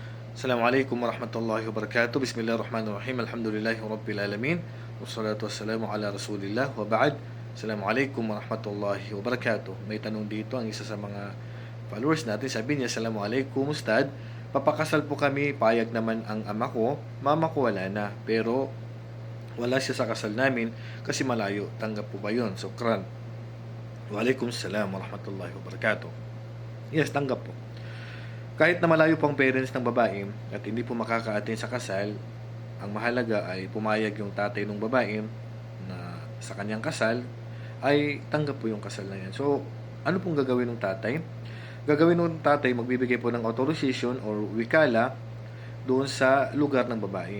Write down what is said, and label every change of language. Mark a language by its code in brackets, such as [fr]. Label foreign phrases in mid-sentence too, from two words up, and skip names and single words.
[ar] السلام عليكم ورحمة الله وبركاته. بسم الله الرحمن الرحيم. الحمد لله رب العالمين. والصلاة والسلام على رسول الله وبعد. السلام عليكم ورحمة الله وبركاته. [tl] May tanong dito ang isa sa mga followers natin. Sabi niya, [ar] السلام عليكم أستاذ. [tl] Papakasal po kami, payag naman ang ama ko. Mama ko wala na, pero wala siya sa kasal namin kasi malayo. Tanggap po ba yun? Sukran. [ar] وعليكم السلام ورحمة الله وبركاته. [tl] Yes, tanggap po. Kahit na malayo po ang parents ng babae at hindi po makaka-attend sa kasal, ang mahalaga ay pumayag yung tatay ng babae na sa kanyang kasal ay tanggap po yung kasal na yan. So, ano pong gagawin ng tatay? Gagawin ng tatay, magbibigay po ng authorization or wikala doon sa lugar ng babae.